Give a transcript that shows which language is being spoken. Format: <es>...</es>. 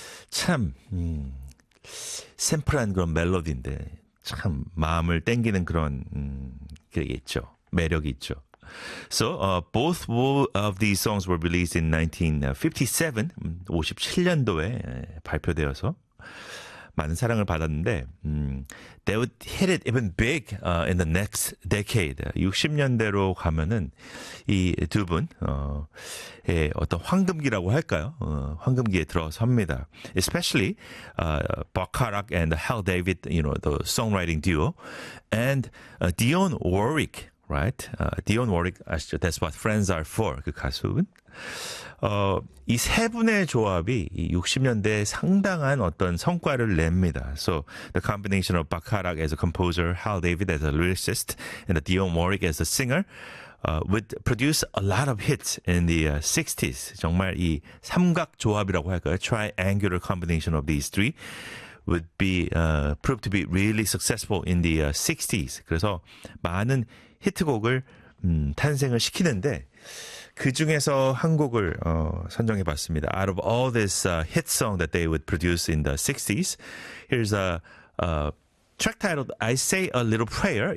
<ko>참, 샘플한 그런 멜로디인데 참 마음을 땡기는 그런 그게 있죠. 매력이 있죠.</ko> <en>So both of these songs were released in 1957,</en> <ko>57년도에 발표되어서 많은 사랑을 받았는데</ko> <en>they would hit it even big in the next decade.</en> <ko>60년대로 가면은 이 두 분의 어떤 황금기라고 할까요? 황금기에 들어섭니다.</ko> <en>Especially Bacharach and Hal David, you know, the songwriting duo, and Dionne Warwick.</en> <ko>Right, Dionne Warwick 아시죠? That's what friends are for. 그 가수분. 이 세 분의 조합이 이 60년대에 상당한 어떤 성과를 냅니다.</ko> <en>So the combination of Bacharach as a composer, Hal David as a lyricist, and Dionne Warwick as a singer would produce a lot of hits in the 60s.</en> <ko>정말 이 삼각 조합이라고 할까요?</ko> <en>Triangular combination of these three would be proved to be really successful in the 60s.</en> <ko>그래서 많은 히트곡을 탄생을 시키는데 그 중에서 한 곡을 선정해 봤습니다.</ko> <en>Out of all this hit song that they would produce in the 60s, here's a track titled I Say a Little Prayer.</en>